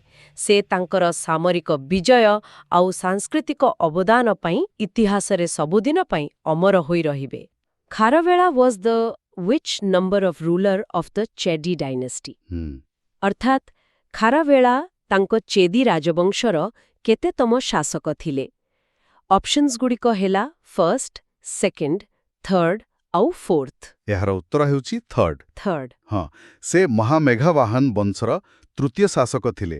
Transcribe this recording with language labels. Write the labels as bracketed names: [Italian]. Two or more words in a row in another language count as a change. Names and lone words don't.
[Odia] ସେ ତାଙ୍କର ସାମରିକ ବିଜୟ ଆଉ ସାଂସ୍କୃତିକ ଅବଦାନ ପାଇଁ ଇତିହାସରେ ସବୁଦିନ ପାଇଁ ଅମର ହୋଇ ରହିବେ। [English] ଖାରବେଳ was the which number of ruler of the Chedi dynasty? [Odia] ଅର୍ଥାତ୍ ଖାରବେଳା ତାଙ୍କ ଚେଦି ରାଜବଂଶର କେତେତମ ଶାସକ ଥିଲେ? ଅପସନ୍ସଗୁଡ଼ିକ ହେଲା [English] first, second, third [Odia] ଆଉ ଫୋର୍ଥ। ଏହାର ଉତ୍ତର ହେଉଛି ଥର୍ଡ। ହଁ, ସେ ମହାମେଘାବାହାନ ବଂଶର ତୃତୀୟ ଶାସକ ଥିଲେ।